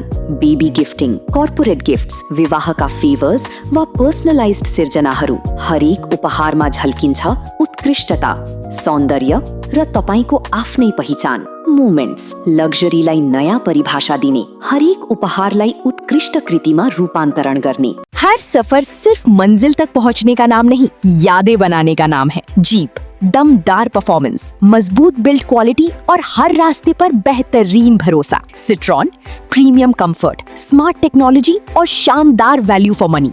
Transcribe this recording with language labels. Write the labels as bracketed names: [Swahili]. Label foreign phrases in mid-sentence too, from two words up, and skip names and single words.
[English] baby gifting, corporate gifts, [Nepali] विवाहका फेभर्स वा पर्सनलाइज्ड सिर्जनाहरू, हरेक उपहारमा झल्किन्छ उत्कृष्टता, सौन्दर्य र तपाईको आफ्नै पहिचान। मोमेन्ट्स, लग्जरीलाई नयाँ परिभाषा दिने, हरेक उपहारलाई उत्कृष्ट कृतिमा रूपान्तरण गर्ने। [Hindi] हर सफर सिर्फ मंजिल तक पहुंचने का नाम नहीं, यादें बनाने का नाम है। जीप, दमदार परफॉर्मेंस, मजबूत [English] build quality [Hindi] और हर रास्ते पर बेहतरीन भरोसा। सिट्रॉन, [English] premium comfort, smart technology [Hindi] और शानदार [English] value for money.